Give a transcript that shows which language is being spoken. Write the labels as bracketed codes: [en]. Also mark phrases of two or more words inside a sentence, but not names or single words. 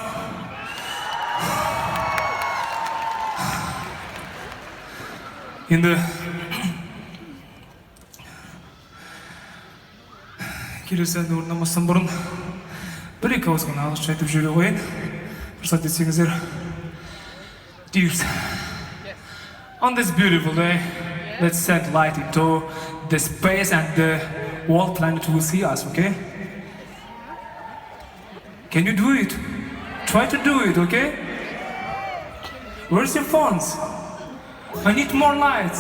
[kk] Енді келесі әнді орындамастан бұрын бір-екі ауыз ғана ағылшынша айтып жібере қояйын. Рұқсат етсеңіздер. [en] Dears, on this beautiful day, let's set light into the space and the whole planet will see us, okay? Can you do it? Try to do it, okay? Where's your phones? I need more lights.